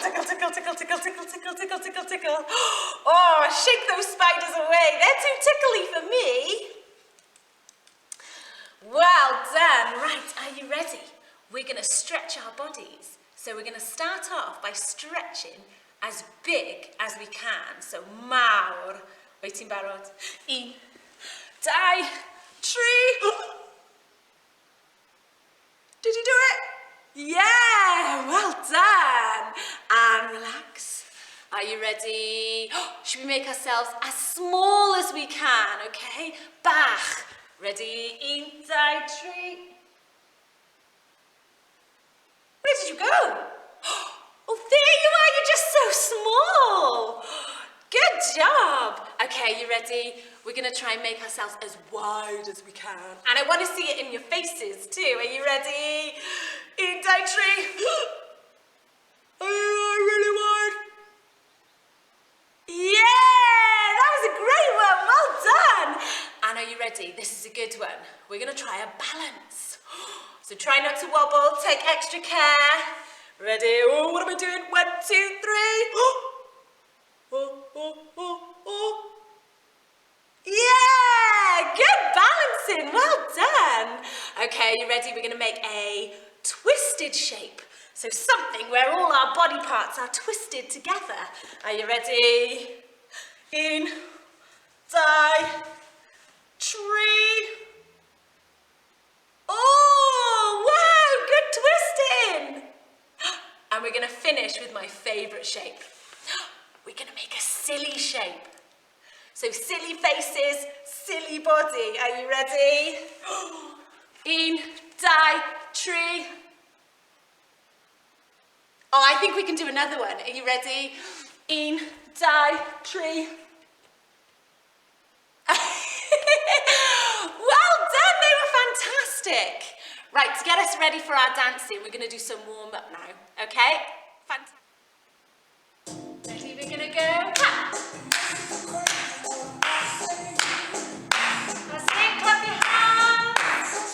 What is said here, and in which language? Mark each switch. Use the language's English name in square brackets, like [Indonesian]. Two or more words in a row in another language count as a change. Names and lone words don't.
[English] Tickle, tickle, tickle, tickle, tickle, tickle, tickle, tickle, tickle, tickle. Oh, shake those spiders away. They're too tickly for me. Well done. Right, are you ready? We're going to stretch our bodies. So we're going to start off by stretching as big as we can. [Welsh] So mawr. Waiting barod. Un, dau, tri. [English] Did you do it? Yeah, well done. And relax. Are you ready? Should we make ourselves as small as we can, okay? Bach. Ready? [Welsh] Un, dau, tri. [English] Where did you go? Oh, there you are. You're just so small. Good job. Okay, you ready? We're going to try and make ourselves as wide as we can. And I want to see it in your faces too. Are you ready? [Welsh] Un, dau, tri. [English] Are you really wide? Yeah, that was a great one. Well done. And are you ready? This is a good one. We're going to try a balance. So try not to wobble. Take extra care. Ready? Oh, what am I doing? 1, 2, 3. Oh, oh, oh, oh. Yeah, good balancing. Well done. Okay, you ready? We're going to make a twisted shape. So something where all our body parts are twisted together. Are you ready? [Welsh] Un, dau, tri. [English] Oh, wow, good twisting. And we're going to finish with my favourite shape. We're going to make a silly shape. So silly faces, silly body. Are you ready? [Welsh] Un, dau, tri. [English] Oh, I think we can do another one. Are you ready? [Welsh] Un, dau, tri. [English] Well done, they were fantastic. Right, to get us ready for our dancing, we're going to do some warm-up now, okay? Fantastic. Ready, we're going to go. Ha. That's it, clap your hands.